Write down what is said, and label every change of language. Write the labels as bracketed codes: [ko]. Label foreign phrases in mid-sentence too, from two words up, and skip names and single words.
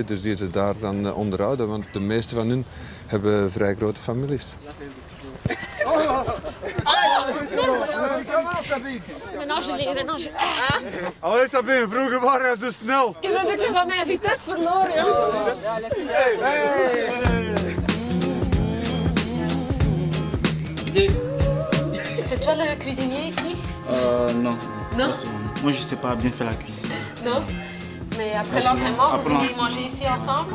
[nl] Dus die ze daar dan onderhouden, want de meeste van hun hebben vrij grote families. Allee Sabine, vroeger waren we zo snel. Ik heb een beetje van mijn vitesse verloren. [fr] C'est toi le cuisinier ici? Non. Non? Moi, je sais pas bien faire la cuisine. Non? Mais après l'entraînement, vous venez manger ici ensemble?